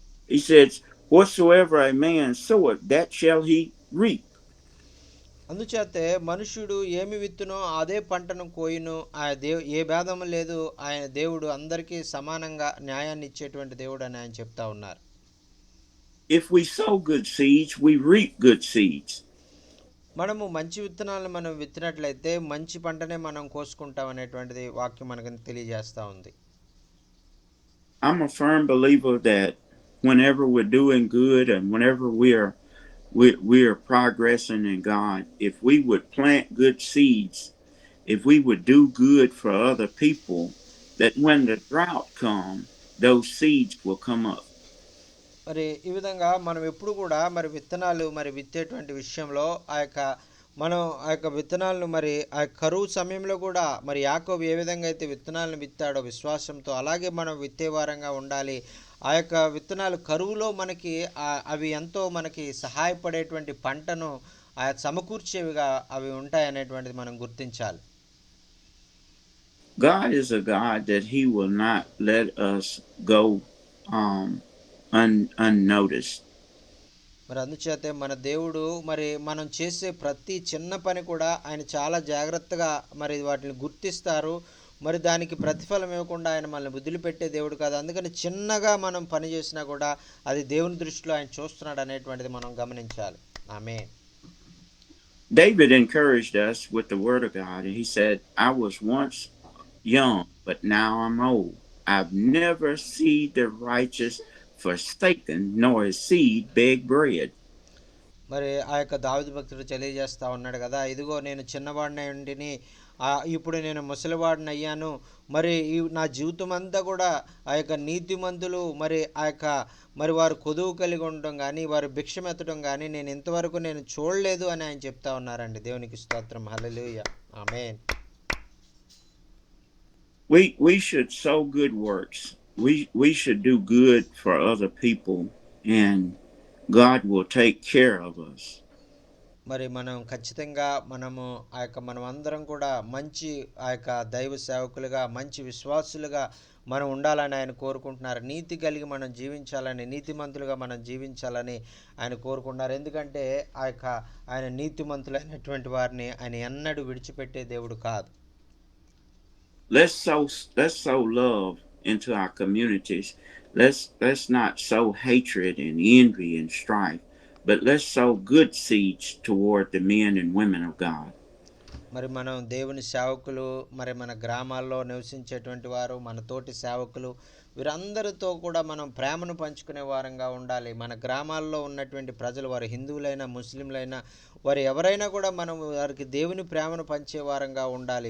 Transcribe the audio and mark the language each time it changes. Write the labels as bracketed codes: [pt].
[en] He says, whatsoever a man soweth, that shall he reap. [te] అందుచేతే మనుష్యుడు ఏమి విత్తునో అదే పంటను కోయును. ఏ భేదం లేదు. ఆయన దేవుడు అందరికీ సమానంగా న్యాయాన్ని ఇచ్చేటువంటి దేవుడు అని ఆయన చెప్తా ఉన్నారు. [en] If we sow good seeds, we reap good seeds. [te] మనము మంచి విత్తనాలను మనం విత్తినట్లయితే మంచి పంటనే మనం కోసుకుంటాం అనేటువంటిది వాక్యం మనకు తెలియజేస్తూ ఉంది. [en] I'm a firm believer that whenever we're doing good and whenever we are progressing in God, if we would plant good seeds, if we would do good for other people, that when the drought comes, those seeds will come up. [te] మరి ఈ విధంగా మనం ఎప్పుడు కూడా మరి విత్తనాలు మరి విత్తేటువంటి విషయంలో ఆ యొక్క మనం ఆ యొక్క విత్తనాలను మరి ఆ కరువు సమయంలో కూడా మరి యాకోబు ఏ విధంగా అయితే విత్తనాలను విత్తాడో విశ్వాసంతో, అలాగే మనం విత్తేవారంగా ఉండాలి. ఆ యొక్క విత్తనాలు కరువులో మనకి అవి ఎంతో మనకి సహాయపడేటువంటి పంటను సమకూర్చేవిగా అవి ఉంటాయనేటువంటిది మనం గుర్తించాలి. [en] God is a God that He will not let us go um, unnoticed. [te] మరి అందుచేతే మన దేవుడు మరి మనం చేసే ప్రతి చిన్న పని కూడా ఆయన చాలా జాగ్రత్తగా మరి వాటిని గుర్తిస్తారు. మరి దానికి ప్రతిఫలం ఇవ్వకుండా ఆయన మనల్ని వదిలిపెట్టే దేవుడు కాదు. అందుకని చిన్నగా మనం పని చేసినా కూడా అది దేవుని దృష్టిలో ఆయన చూస్తున్నాడు అనేటువంటిది మనం గమనించాలి. ఆమేన్. [en] David encouraged us with the word of God, and he said, I was once young, but now I'm old. I've never seen the righteous forsaken, nor his seed beg bread. [te] మరి ఆ యొక్క దావీదు భక్తుడు తెలియజేస్తా ఉన్నాడు కదా, ఇదిగో నేను చిన్నవాడిని ఉండిని, ఇప్పుడు నేను ముసలివాడిని అయ్యాను. మరి నా జీవితం అంతా కూడా ఆ యొక్క నీతిమంతులు మరి ఆ యొక్క మరి వారు కొదువు కలిగి ఉండడం కానీ వారు భిక్షమెత్తడం కానీ నేను ఇంతవరకు నేను చూడలేదు అని ఆయన చెప్తా ఉన్నారండి. దేవునికి స్తోత్రం. హల్లెలూయా. ఆమేన్. [en] We should sow good works. We should do good for other people, and God will take care of us. [te] మరి మనం ఖచ్చితంగా మనం అందరం కూడా మంచి ఆ యొక్క దైవ సేవకులుగా మంచి విశ్వాసులుగా మనం ఉండాలని ఆయన కోరుకుంటున్నారు. నీతి కలిగి మనం జీవించాలని, నీతిమంతులుగా మనం జీవించాలని ఆయన కోరుకుంటున్నారు. ఎందుకంటే ఆయన నీతిమంతులైనటువంటి వారిని ఆయన ఎన్నడూ విడిచిపెట్టే దేవుడు కాదు. [en] Let's sow love into our communities. Let's not sow hatred and envy and strife, but let's sow good seeds toward the men and women of God. [te] మరి మనం దేవుని సేవకులు, మరి మన గ్రామాల్లో నివసించేటువంటి వారు, మన తోటి సేవకులు, వీరందరితో కూడా మనం ప్రేమను పంచుకునే వారంగా ఉండాలి. మన గ్రామాల్లో ఉన్నటువంటి ప్రజలు, వారు హిందువులైనా ముస్లింలైనా వారు ఎవరైనా కూడా మనం వారికి దేవుని ప్రేమను పంచే వారంగా ఉండాలి.